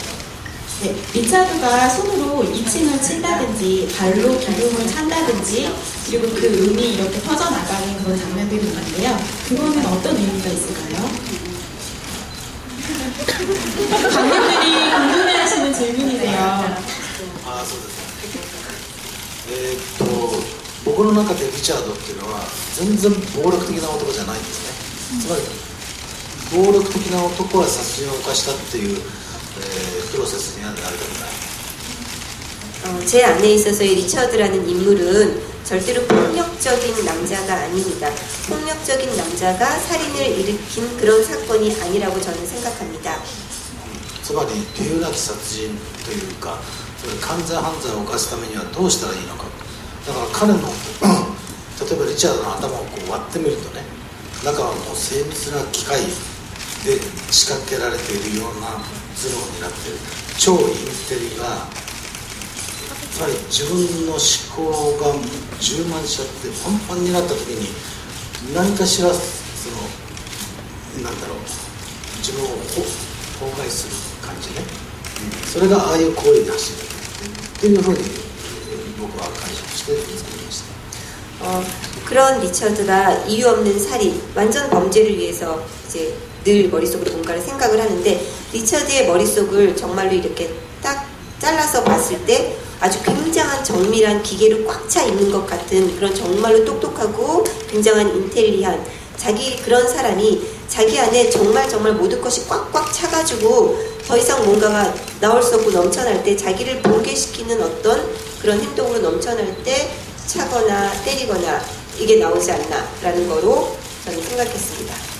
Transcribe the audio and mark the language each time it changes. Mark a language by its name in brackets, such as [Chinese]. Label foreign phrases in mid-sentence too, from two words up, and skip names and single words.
[Korean] 네, 리차드가 손으로 2층을 친다든지 발로 기둥을 찬다든지 그리고 그 음이 이렇게 퍼져나가는 그런 장면들이 있는데요. 그거는 어떤 의미가 있을까요? 관객들이 궁금해하시는 질문이세요. [Japanese] ああそうですね。僕の中でリチャードっていうのは全然暴力的な男じゃないんですね。つまり暴力的な男は殺人を犯したっていう、プロセスにはなりたくない。 [Korean] 제 안에 있어서의 리처드라는 인물은 절대로 폭력적인 남자가 아닙니다. 폭력적인 남자가 살인을 일으킨 그런 사건이 아니라고 저는 생각합니다. [Japanese] つまり理由なき殺人というか、それ完全犯罪を犯すためにはどうしたらいいのか。だから彼の例えばリチャードの頭をこう割ってみるとね、中はもう精密な機械で仕掛けられているような頭脳になっている超インテリが、つまり自分の思考が充満しちゃってパンパンになった時に何かしらなんだろう、自分を崩壊する感じね、それがああいう行為に走るっていうふうに僕は解釈して作りました。 [Korean] 그런 리처드가 이유 없는 살인, 완전 범죄를 위해서 이제 늘 머릿속으로 뭔가를 생각을 하는데 리처드의 머릿속을 정말로 이렇게 딱 잘라서 봤을 때 아주 굉장한 정밀한 기계로 꽉 차 있는 것 같은 그런 정말로 똑똑하고 굉장한 인텔리한 그런 사람이 자기 안에 정말 모든 것이 꽉꽉 차가지고 더 이상 뭔가가 나올 수 없고 넘쳐날 때 자기를 붕괴시키는 어떤 그런 행동으로 넘쳐날 때 차거나 때리거나 이게 나오지 않나라는 거로 저는 생각했습니다.